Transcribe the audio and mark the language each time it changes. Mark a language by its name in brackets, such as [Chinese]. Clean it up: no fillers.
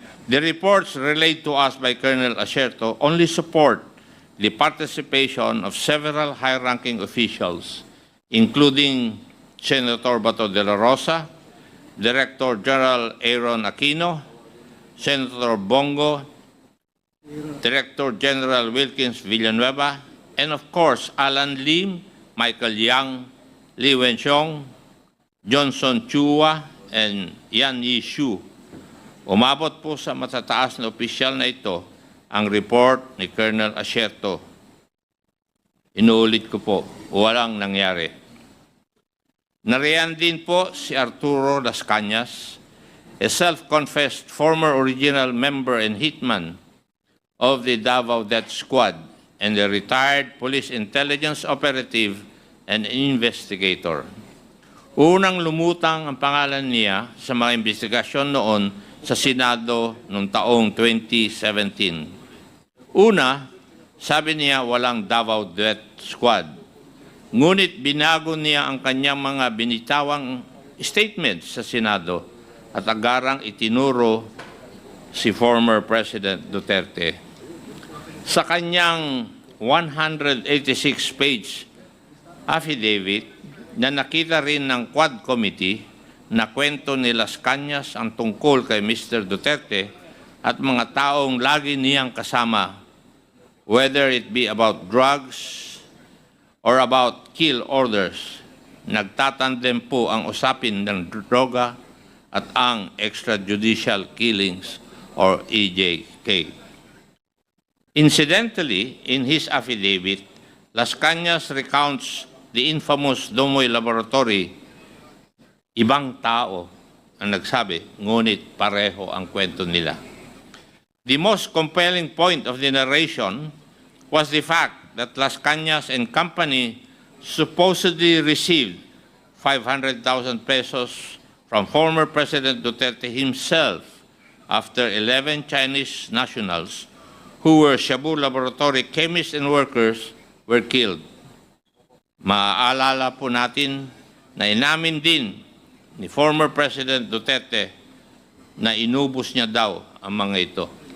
[English] The reports relayed to us by Colonel Asierto only support the participation of several high-ranking officials, including Senator Bato de la Rosa, Director General Aaron Aquino, Senator Bongo, Director General Wilkins Villanueva, and of course, Alan Lim, Michael Yang, Li Wenxiong, Johnson Chua, and Yan Yishu. [Filipino] Umabot po sa matataas na opisyal na ito ang report ni Colonel Asierto. Inuulit ko po, walang nangyari. Nariyan din po si [English] Arturo Las Cañas, a self-confessed former original member and hitman of the Davao Death Squad and a retired police intelligence operative and investigator. [Filipino] Unang lumutang ang pangalan niya sa mga investigasyon noon sa Senado noong taong 2017. Una, sabi niya walang Davao Death Squad. Ngunit binago niya ang kanyang mga binitawang statements sa Senado at agarang itinuro si former President Duterte. Sa kanyang 186-page affidavit na nakita rin ng Quad Committee na kwento ni Las Cañas ang tungkol kay Mr. [English] Duterte [Filipino] at mga taong lagi niyang kasama, [English] whether it be about drugs or about kill orders. [Filipino] Nagtatandem po ang usapin ng droga at ang extrajudicial killings or EJK. [English] Incidentally, in his affidavit, Las Cañas recounts the infamous Domoy Laboratory. [Filipino] Ibang tao ang nagsabi, ngunit pareho ang kwento nila. [English] The most compelling point of the narration was the fact that Las Cañas and company supposedly received 500,000 pesos from former President Duterte himself after 11 Chinese nationals who were Shabu Laboratory chemists and workers were killed. [Filipino] Maaalala po natin na inamin din ni former President Duterte na inubos niya daw ang mga ito.